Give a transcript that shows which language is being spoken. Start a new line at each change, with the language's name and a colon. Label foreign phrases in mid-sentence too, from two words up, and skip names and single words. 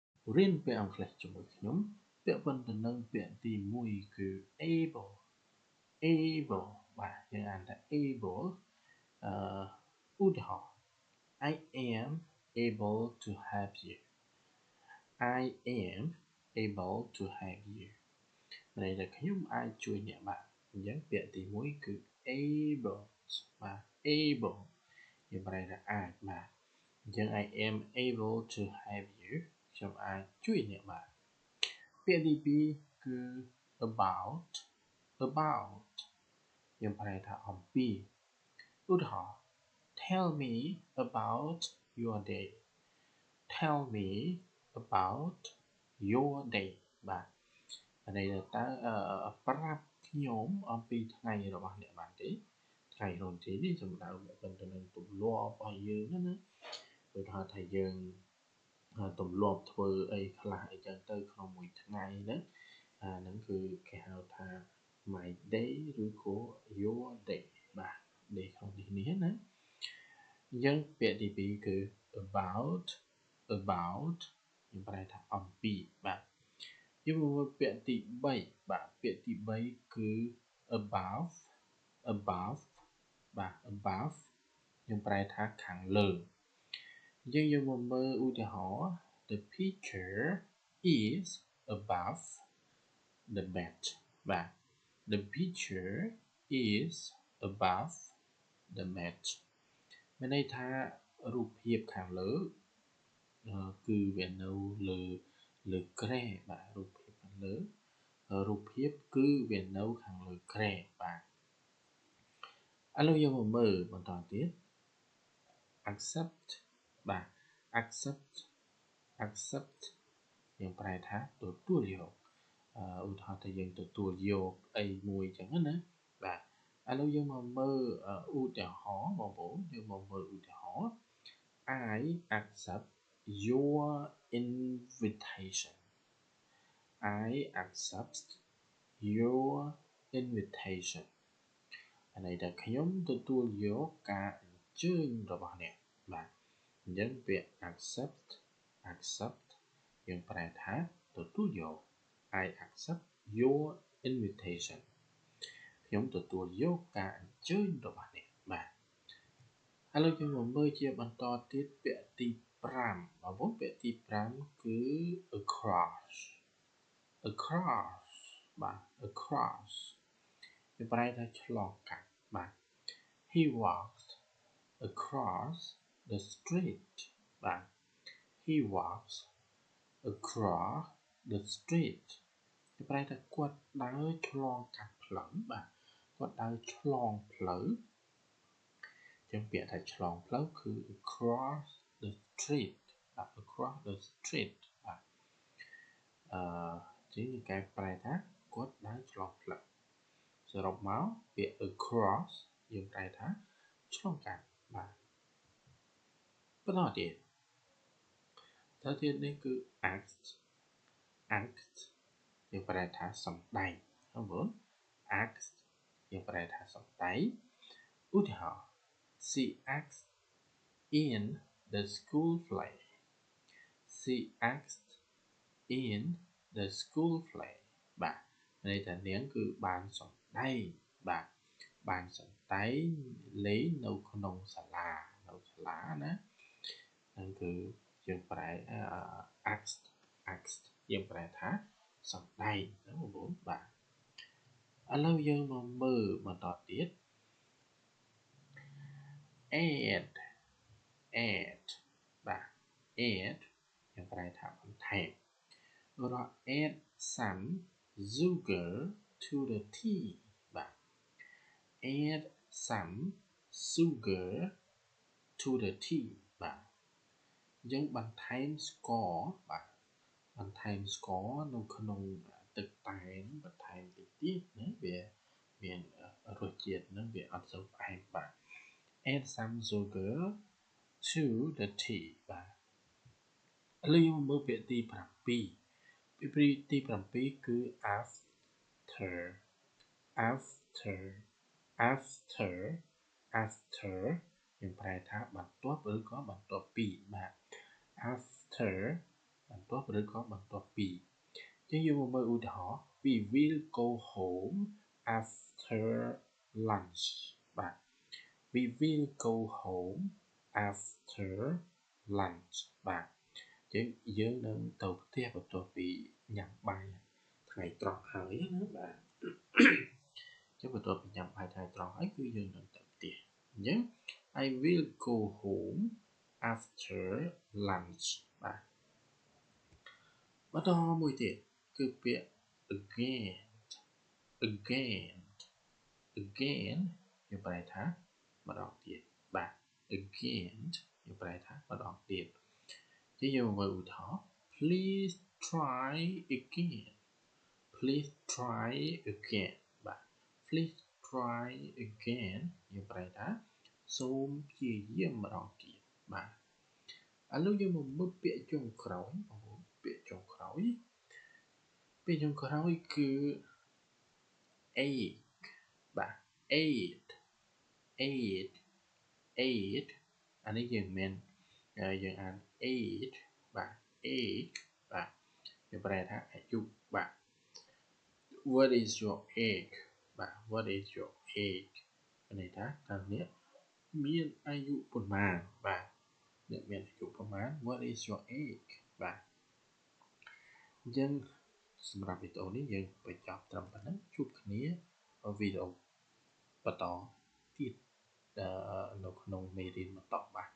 Khmer: រៀនពាក្យអង់គ្លេសជាមួយខ្ញុំពាក្យប៉ុណ្ណឹងពាក្យទី1គឺ able បាទយើងអានថា able ឧទាហរណ៍
English: I am able to help you I am able to help you
Khmer: ន័យថាខ្ញុំអាចជួយអ្នកបានអញ្ចឹងពាក្យទី1គឺ able បាទ able យើងប្រែថាអាចបាទអញ្ចឹង
English: I am able to help you
Khmer: ខ្ញុំអាចជួយអ្នកបានពាក្យទី2គឺ about យើងប្រែថាអំពីឧទាហរណ៍
English: Tell me about your day Tell me about your day
Khmer: បាទន័យថាតើប្រាប់ខ្ញុំ អំពីថ្ងៃរបស់អ្នកបានទេថ្ងៃនោះទេនេះសំដៅទៅនឹងទម្លាប់របស់ យើងណាឧទាហរណ៍ថាយើងទម្លាប់ធ្វើអីខ្លះអីចឹងទៅក្នុងមួយថ្ងៃហ្នឹងហ្នឹងគឺគេហៅថា
English: my day
Khmer: ឬក៏
English: your day
Khmer: បាទ day ក្នុងទីនេះណាអញ្ចឹងពាក្យទី2គឺ about យើងប្រែថាអំពីបាទយើងមកមើលពាក្យទី3បាទពាក្យទី3គឺ above បាទ above យើងប្រែថាខាងលើយើងមកមើលឧទាហរណ៍ the
English: picture is above the bed
Khmer: បាទ
English: the picture is above the bed
Khmer: មានន័យថារូបភាពខាងលើគឺវានៅលើគ្រែបាទរូបភាពខាងលើរូបភាពគឺវានៅខាងលើគ្រែបាទឥឡូវយើងមកមើលបន្តទៀត accept បាទ accept យើងប្រែថាទទួលយកឧទាហរណ៍ថាយើងទទួលយកអីមួយចឹងណាបាទឥឡូវយើងមកមើល ឧទាហរណ៍បងប្អូនយើងមកមើលឧទាហរណ៍
English: I accept your invitation I accept your invitation
Khmer: ន័យថាខ្ញុំទទួលយកការអញ្ជើញរបស់អ្នកបាទអញ្ចឹងពាក្យ accept យើងប្រែថាទទួលយក
English: I accept your invitation
Khmer: ខ្ញុំទទួលយកការអញ្ជើញរបស់អ្នកបាទឥឡូវយើងមកមើលជាបន្តទៀតពាក្យទី5បងប្អូនពាក្យទី5គឺ across បាទ across វាប្រែថាឆ្លងកាត់បាទ
English: he walks across the street
Khmer: បាទ
English: he walks across the street
Khmer: វាប្រែថាគាត់ដើរឆ្លងកាត់ផ្លូវបាទគាត់ដើរឆ្លងផ្លូវចឹងពាក្យថាឆ្លងផ្លូវគឺ
English: across the street
Khmer: បាទ
English: across the street
Khmer: បាទ ជាងគេប្រែថាគាត់ដើរឆ្លងផ្លូវសរុបមកពាក្យ across យើងប្រែថាឆ្លងកាត់បាទបន្ត ទៀតនេះគឺ act យើងប្រែថាសម្ដែងបងប្អូន act យើងប្រែថាសម្ដែងឧ ទាហរណ៍
English: she acts in the school play she acts in the school play
Khmer: បាទន័យថានាងគឺបានសម្ដែងបាទបានសម្ដែងលេងនៅក្នុងសាលាណាហ្នឹងគឺយើងប្រែ act យើងប្រែថាសម្ដែងណាបងប្អូនបាទឥឡូវយើងមកមើលបន្តទៀត add បាទ add យើងប្រែថាបន្ថែមរក
English: add some sugar to the tea
Khmer: បាទ
English: add some sugar to the tea
Khmer: បាទយើងបន្ថែមស្ករបាទបន្ថែមស្ករនៅក្នុងទឹកតែបន្ថែមតិចទៀតណាវាមានរសជាតិហ្នឹងវាអត់សូវផ្អែមបាទ
English: add some sugar to the tea
Khmer: បាទឥឡូវយើងមើលពាក្យទី7ពាក្យទី7គឺ after យើងប្រែថាបន្ទាប់ឬក៏បន្ទាប់ពីបាទ after បន្ទាប់ឬក៏បន្ទាប់ពីចឹងយើងមកមើលឧទាហរណ៍
English: we will go home after lunch
Khmer: បាទ
English: we will go home after lunch
Khmer: បាទចឹងយើងនឹងទៅផ្ទះបន្ទាប់ពីញ៉ាំបាយថ្ងៃត្រង់ហើយណាបាទចឹងបន្ទាប់ពីញ៉ាំបាយថ្ងៃត្រង់ហើយគឺយើងនឹងទៅផ្ទះអញ្ចឹង
English: I will go home after lunch
Khmer: បាទ បន្តមួយទៀតគឺពាក្យ
English: again again again
Khmer: យើងប្រែថាម្ដងទៀត បាទ again យើងប្រែថាម្ដងទៀតជាយើងមើលឧទាហរណ៍
English: please try again please try again
Khmer: បាទ
English: please try again
Khmer: យើងប្រែថាសូមព្យាយាមម្ដងទៀតបាទឥឡូវយើងមកមើលពាក្យចុងក្រោយពាក្យចុងក្រោយ គឺ ache បាទ ache អានេះយើងមិនយើងអាន age បាទ age បាទ យើងប្រែថាអាយុបាទ
English: what is your age
Khmer: បាទ
English: what is your age
Khmer: នេះថាតើអ្នកមានអាយុប៉ុន្មានបាទអ្នកមានអាយុប៉ុន្មាន
English: what is your age
Khmer: បាទអញ្ចឹងសម្រាប់វីដេអូនេះយើងបញ្ចប់ត្រឹមប៉ុណ្ណឹងជួបគ្នាវីដេអូបន្តទៀតនៅក្នុងមេរៀនបន្តបាទ